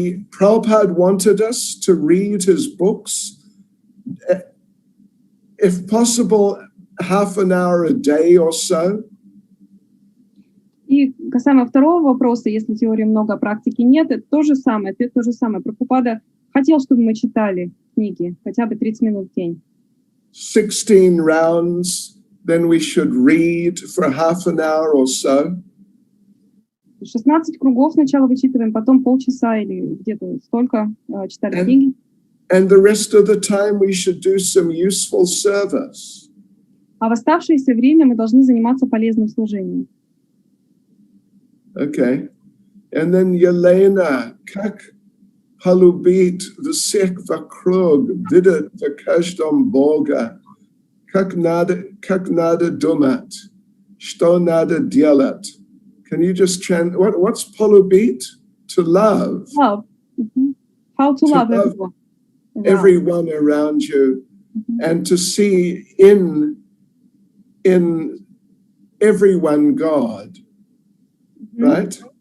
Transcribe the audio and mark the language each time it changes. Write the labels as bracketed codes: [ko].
[en] Prabhupada wanted us to read his books, if possible, half an hour a day or so. [ru] И касаемо второго вопроса, если теории много, а практики нет, это то же самое, ответ то же самое. Прабхупада хотел, чтобы мы читали книги хотя бы 30 минут в день. [en] 16 rounds, then we should read for half an hour or so. [ru] 16 кругов сначала вычитываем, потом полчаса или где-то столько читали книги. [en] And the rest of the time we should do some useful service. [ru] А в оставшееся время мы должны заниматься полезным служением. [en] Okay. And then [ru] Yelena, как полюбить всех вокруг, видеть в каждом Бога, как надо думать, что надо делать. [en] Can you just chant, what's polubit? To love. Love. Mm-hmm. How to love everyone. Everyone around you, and to see in everyone God, right?